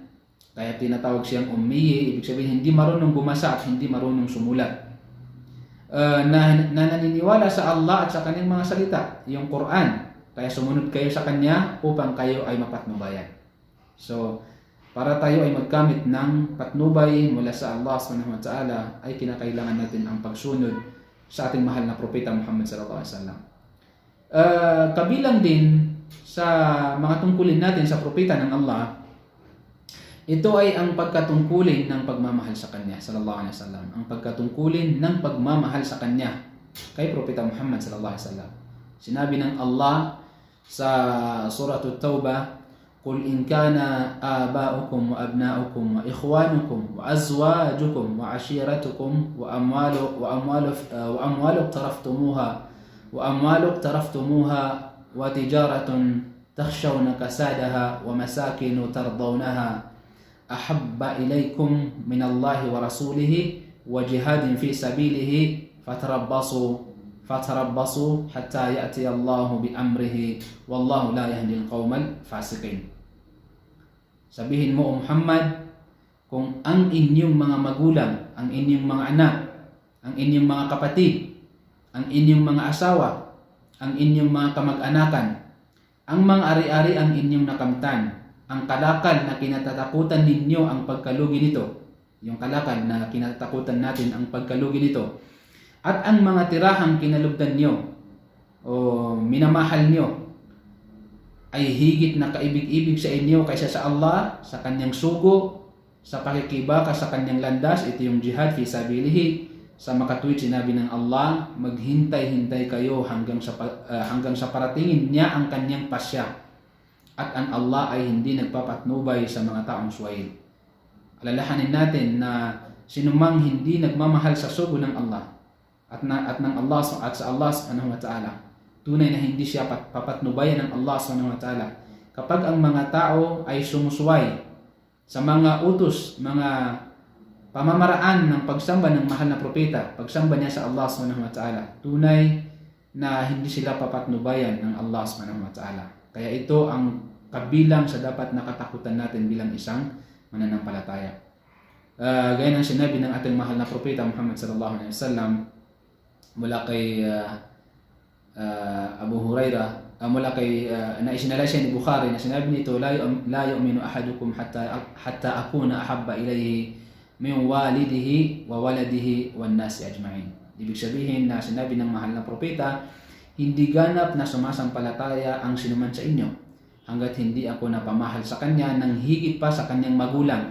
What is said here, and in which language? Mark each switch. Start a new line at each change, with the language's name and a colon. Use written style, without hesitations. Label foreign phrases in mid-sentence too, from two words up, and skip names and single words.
Filipino: Kaya tinatawag siyang ummi, ibig sabihin hindi marunong bumasa at hindi marunong sumulat. Na naniniwala sa Allah at sa kanyang mga salita, yung Quran. Kaya sumunod kayo sa kanya upang kayo ay mapatnubayan. So, para tayo ay magkamit ng patnubay mula sa Allah
Arabic: سبحانه وتعالى,
Filipino: ay kinakailangan natin ang pagsunod sa ating mahal na propeta Muhammad
Arabic: صلى الله عليه وسلم.
Filipino: Kabilang din sa mga tungkulin natin sa propeta ng Allah, ito ay ang pagkatungkulin ng pagmamahal sa kanya
Arabic: صلى الله عليه وسلم.
Filipino: Ang pagkatungkulin ng pagmamahal sa kanya kay propeta Muhammad
Arabic: صلى الله عليه وسلم.
Filipino: Sinabi ng Allah sa surah At-Taubah,
Arabic: "قل إن كان آباؤكم وأبناؤكم وإخوانكم وأزواجكم وعشيرتكم وأموال اقترفتموها وتجارة تخشون كسادها ومساكن ترضونها أحب إليكم من الله ورسوله وجهاد في سبيله فتربصوا حتى يأتي الله بأمره والله لا يهدي القوم الفاسقين."
Filipino: Sabihin mo, Muhammad, kung ang inyong mga magulang, ang inyong mga anak, ang inyong mga kapatid, ang inyong mga asawa, ang inyong mga kamag-anakan, ang mga ari-ari ang inyong nakamtan, ang kalakal na kinatatakutan ninyo ang pagkalugi nito, yung kalakal na kinatatakutan natin ang pagkalugi nito, at ang mga tirahang kinalugdan nyo o minamahal nyo ay higit na kaibig-ibig sa inyo kaysa sa Allah, sa kanyang sugo, sa pakikibaka sa kanyang landas, ito yung
Arabic: جهاد في سبيله.
Filipino: Sa makatuwid sinabi ng Allah, maghintay-hintay kayo hanggang sa paratingin niya ang kanyang pasya. At ang Allah ay hindi nagpapatnubay sa mga taong suwaid. Alalahanin natin na sinumang hindi nagmamahal sa sugo ng Allah at ng Allah at sa Allah
Arabic: سبحانه وتعالى,
Filipino: tunay na hindi siya papatnubayan ng Allah
Arabic: سبحانه وتعالى.
Filipino: Kapag ang mga tao ay sumusuway sa mga utos, mga pamamaraan ng pagsamba ng mahal na propeta, pagsamba niya sa Allah
Arabic: سبحانه وتعالى,
Filipino: tunay na hindi sila papatnubayan ng Allah
Arabic: سبحانه وتعالى.
Filipino: Kaya ito ang kabilang sa dapat nakatakutan natin bilang isang mananampalataya. Gaya ng sinabi ng ating mahal na propeta Muhammad
Arabic: صلى الله عليه وسلم
Filipino: mula kay Abu Hurairah, mula kay na isinalay siya ni Bukhari, na sinabi nito,
Arabic: لا يؤمن أحدكم حتى أكون أحب إليه من والده وولده والناس أجمعين.
Filipino: Ibig sabihin na sinabi ng mahal na propeta, hindi ganap na sumasampalataya ang sinuman sa inyo hanggat hindi ako napamahal sa kanya ng higit pa sa kanyang magulang.